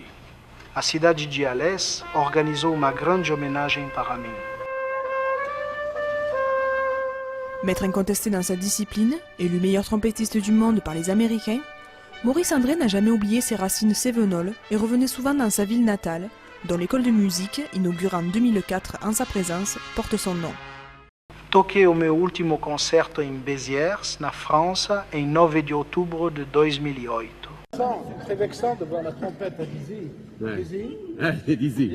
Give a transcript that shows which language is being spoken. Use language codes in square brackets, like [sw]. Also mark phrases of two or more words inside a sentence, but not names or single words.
[pt] A cidade de Alès organizou uma grande homenagem para mim. [fr] Maître incontesté dans sa discipline, élu meilleur trompettiste du monde par les Américains, Maurice André n'a jamais oublié ses racines cévenoles et revenait souvent dans sa ville natale, dont l'école de musique, inaugurée en 2004 en sa présence, porte son nom. [pt] Toquei o meu último concerto em Béziers, na França, em 9 de outubro de 2008. [fr] C'est très vexant de voir la trompette à Dizzy. Ouais. Dizzy, Allez, Dizzy.